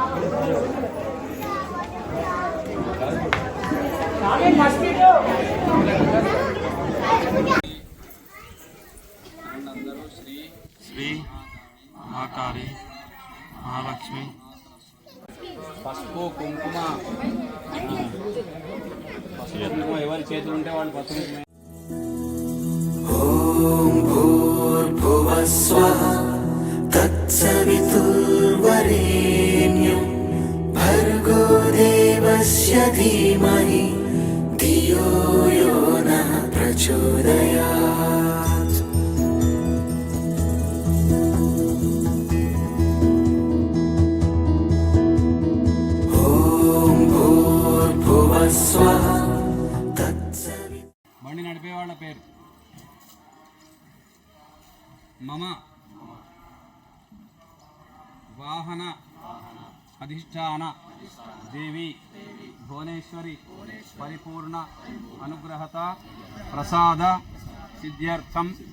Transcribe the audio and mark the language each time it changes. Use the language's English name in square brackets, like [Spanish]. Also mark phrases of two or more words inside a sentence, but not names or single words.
[Telugu] అందరూ శ్రీ మహాకాళి మహాలక్ష్మి పసుపు కుంకుమ ఎవరి చేతులు ఉంటే వాళ్ళు పసుపు కుంకుమ. [Sanskrit] ఓం భూర్భువః స్వః तत्सवितुर्वरेण्यं भर्गो देवस्य धीमहि धियो यो नः प्रचोदयात्. ॐ भूर्भुवः स्वः [Telugu] బండి నడిపే వాళ్ళ పేరు [Sanskrit] మమ వాహన అధిష్టాన దేవి భువనేశ్వరి పరిపూర్ణ అనుగ్రహత ప్రసాద సిద్ధ్యర్థం.